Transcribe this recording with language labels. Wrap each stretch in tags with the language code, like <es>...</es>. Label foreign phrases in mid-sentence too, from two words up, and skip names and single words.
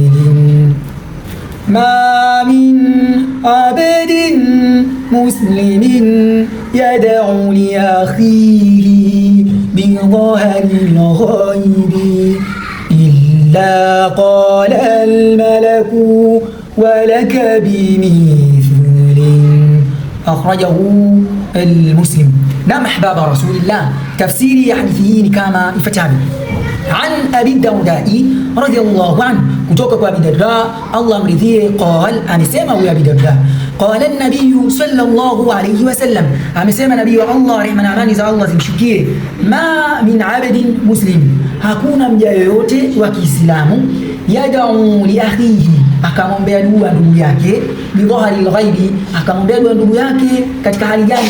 <ar>ما من عبد مسلم يدعو لأخيه بظهر الغيب إلا قال الملك ولك بمثل. أخرجه المسلم. نعم أحباب رسول الله، تفسيري حديثه كما ifuatavyo. عن أبي الدرداء رضي الله عنه،</ar> <sw>kutoka kwa Abi Darda Allah mridhie, qal, amesema huyo Abi Darda,</sw> <ar>قال النبي صلى الله عليه وسلم,</ar> <sw>amesema nabii wa Allah, rehma na amani za Allah zimshukie,</sw> <ar>ما من عبد مسلم,</ar> <sw>hakuna mja yoyote wa Kiislamu,</sw> <ar>يدعو لأخيه,</ar> <sw>akamwombea dua ndugu yake,</sw> <ar>بظهر الغيب,</ar> <sw>akamwombea dua ndugu yake katika hali gani?</sw>